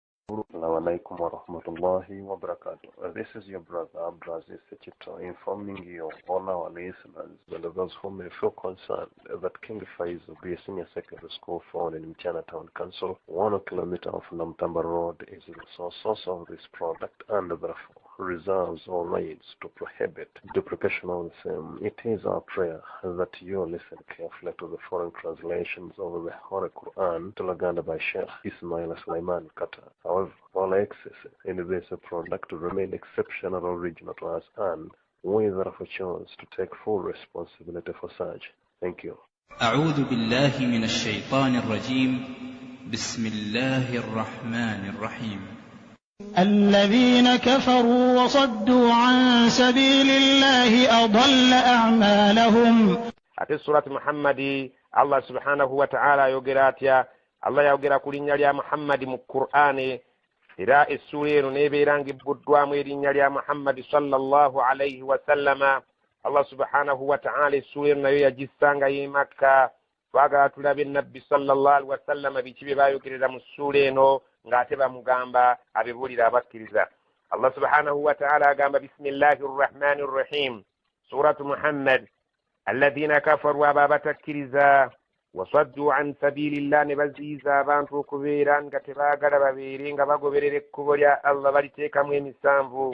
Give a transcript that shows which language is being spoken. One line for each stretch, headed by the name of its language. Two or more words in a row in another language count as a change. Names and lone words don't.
Arabic: السلام عليكم ورحمة الله وبركاته.
English: This is your brother Abdulaziz Sechito informing you, all our listeners, and those who may feel concerned that King Faiz will be a senior secondary school found in Mchana Town Council, 1 kilometer from Namtamba Road, is the source of this product and therefore reserves all rights to prohibit duplication of the same. It is our prayer that you listen carefully to the foreign translations of the Holy Quran to Laganda by Sheikh Ismail Sulaiman Qatar. However, all excess in this product remain exceptional original to us, and we therefore choose to take full responsibility for such. Thank you.
Arabic: أعوذ بالله من الشيطان الرجيم بسم الله الرحمن الرحيم الذين كفروا وصدوا عن سبيل الله أضل أعمالهم.
Ganda: ate surati Muhammadi
Arabic: الله سبحانه وتعالى
Ganda: yogera atya. Allah yogera ku linnya lya Muhammadi mu Qur'ani, era essura eno nebeera ngibbuddwamu erinnya lya Muhammadi
Arabic: صلى الله عليه وسلم. الله سبحانه وتعالى
Ganda: essura eno nayo yagissanga y'e Makka. Twagala tulabe nabbi
Arabic: صلى الله عليه وسلم
Ganda: biki bye bayogerera mu ssura eno ng'ate bamugamba abibuulira abakkiriza.
Arabic: الله سبحانه وتعالى
Ganda: agamba
Arabic: بسم الله الرحمن الرحيم سورة محمد الذين كفروا
Ganda: abo abatakkiriza,
Arabic: وصدوا عن سبيل الله,
Ganda: ne baziyiza abantu okubeera nga tebaagala babeere nga bagoberera ekkubo lya Allah, baliteekamu emisanvu.